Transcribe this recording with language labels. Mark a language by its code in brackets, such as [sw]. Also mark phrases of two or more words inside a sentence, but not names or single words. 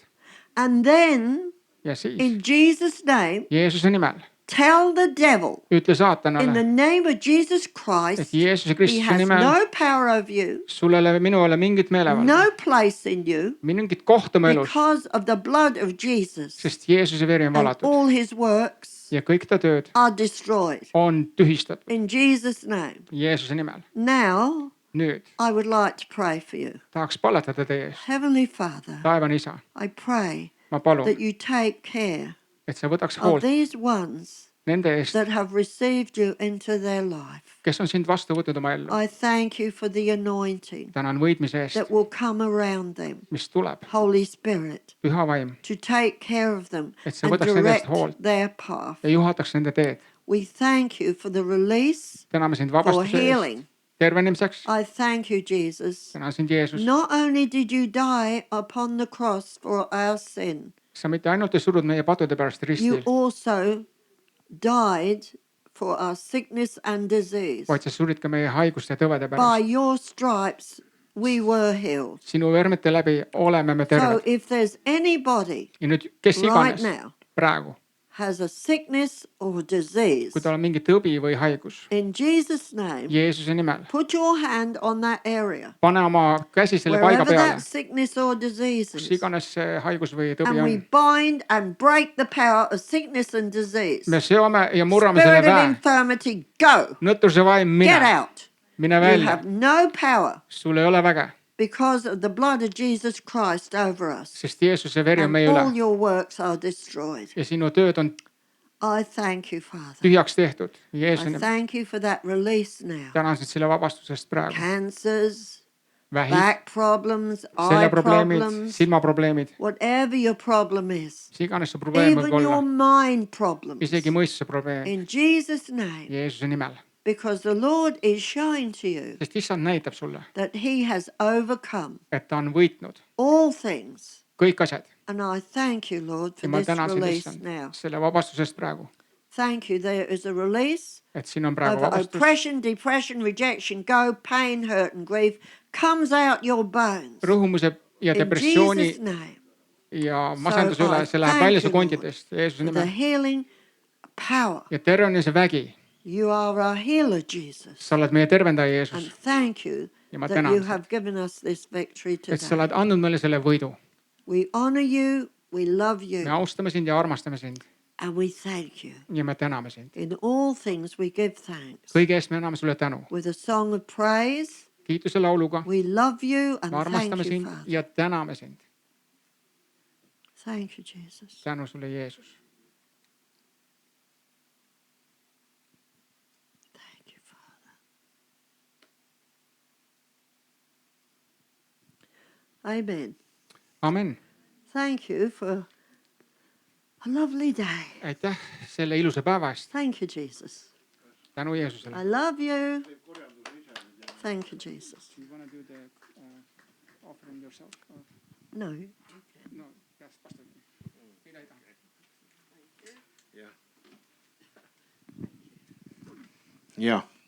[en] And then, [et] Ja siis [en] in Jesus' name, [et] Jeesuse nimel [en] tell the devil, [et] ütle [en] in the [et] saatanale, [en] name of Jesus [et] et [en] Christ, [et] Jeesuse [en] he [et] Kristuse [en] has [et] nimel [en] no power over you, [et] sul ei ole minu üle mingit meelevalda, [en] no place in you, [et] mingit kohta mu elus, [en] because of the blood of Jesus. [et] sest Jeesuse veri on [en] And [et] valatud [en] all his works [et] ja kõik ta tööd [en] are destroyed. [et] on tühistatud [en] In Jesus' name. [et] Jeesuse nimel. [en] Now, [et] Nüüd [en] I would like to pray for you. [et] tahaks palvetada teie eest. [en] Heavenly Father, [et] Taevane isa, [en] I pray [et] ma palun, [en] that you take care [et] et sa võtaks [en] of [et] hoolt [en] these ones [et] nende eest, [en] that have received you into their life. [et] kes on sind vastu võtnud oma ellu. [en] I thank you for the anointing [et] Tänan võitmise eest, [en] that will come around them, [et] mis tuleb, [en] Holy Spirit, [et] püha vaim, [en] to take care of them [et] et sa [en] and [et] võtaks nende eest [en] direct [et] hoolt [en] their path. [et] ja juhataks nende teed. [en] We thank you for the release, [et] Täname sind [en] for [et] vabastuse eest, [en] healing. [et] tervenemiseks. [en] I thank you, Jesus. [et] Tänan sind, Jeesus. [en] Not only did you die upon the cross for our sin, [et] sa mitte ainult ei surnud meie padude pärast [en] you [et] ristil, [en] also died for our sickness and disease. [et] vaid sa surid ka meie haiguste ja tõvede [en] By [et] pärast. [en] your stripes, we were healed. [et] Sinu vermete läbi oleme me [en] So [et] terved. [en] if there's anybody [et] Ja nüüd, kes [en] right [et] iganes [en] now [et] praegu [en] has a sickness or disease, [et] kui tal on mingi tõbi või haigus, [en] in Jesus' name, [et] Jeesuse nimel, [en] put your hand on that area, [et] pane oma käsi selle paiga [en] wherever [et] peale, [en] that sickness or disease [et] kus [en] is, [et] iganes see haigus või tõbi [en] and we [et] on. [en] bind and break the power of sickness and disease. [et] Me seome ja murrame selle [en] Spirit of [et] väe. [en] infirmity, go. [et] Nõtruse vaim, [en] Get [et] mine, [en] out. [et] mine [en] You [et] välja. [en] have no power [et] Sul ei ole väge, [en] because of the blood of Jesus Christ over us. [et] sest Jeesuse veri on [en] And [et] meie [en] all [et] üle [en] your works are destroyed. [et] ja sinu tööd on [en] I thank you, Father. [et] tühjaks tehtud. [en] I [et] Jeesuse nimel. [en] thank you for that release now. [et] Tänan sind selle vabastusest praegu. [en] Cancers, [et] Vähid, [en] back problems, eye [et] seljaprobleemid, [en] problems, [et] silmaprobleemid, [en] whatever your problem is, [et] mis iganes su probleem [en] even [et] võib [en] your [et] olla, [en] mind problems, [et] isegi mõistuse probleem, [en] in Jesus' name, [et] Jeesuse nimel. [en] because the Lord is showing to you [et] Sest issand näitab sulle, [en] that He has overcome [et] et ta on võitnud [en] all things. [et] kõik asjad. [en] And I thank you, Lord, for [et] Ja ma [en] this [et] tänan sind [en] release [et] issand [en] now. [et] selle vabastusest praegu. [en] Thank you. There is a release [et] Et siin on praegu [en] over [et] vabastus. [en] oppression, depression, rejection, go, pain, hurt, and grief comes out your bones. [et] Rõhumise ja [en] In [et] depressiooni [en] Jesus' name, [et] ja masenduse [en] So I [et] üle, see läheb [en] thank [et] välja su [en] you, Lord, [et] kondidest Jeesuse [en] for the [et] nimel. [en] healing power. [et] Ja tervenemise vägi. [en] You are our healer, Jesus. [et] Sa oled meie tervendaja [en] And [et] Jeesus. [en] thank you [et] Ja ma [en] that [et] tänan [en] you [et] sind, [en] have given us this victory [et] et sa [en] today. [et] oled andnud meile selle võidu. [en] We honor you, we love [et] Me [en] you, [et] austame sind ja armastame sind [en] and we thank you. [et] ja me täname sind. [en] In all things we give thanks. [et] Kõige eest me anname sulle tänu. [en] With a song of praise, [et] Kiituse lauluga [en] we love you and [et] me armastame [en] thank you, [et] sind [en] Father. [et] ja täname sind. [en] Thank you, Jesus. [et] Tänu sulle Jeesus. [en] Thank you, Father. Amen. Amen. Thank you for a lovely day. [et] Aitäh selle ilusa päeva eest. [en] Thank you, Jesus. [et] Tänu Jeesusele. [en] I love you. Thank you, Jesus. You want to do the offering yourself? No. No, yes, pastor. [et] jah.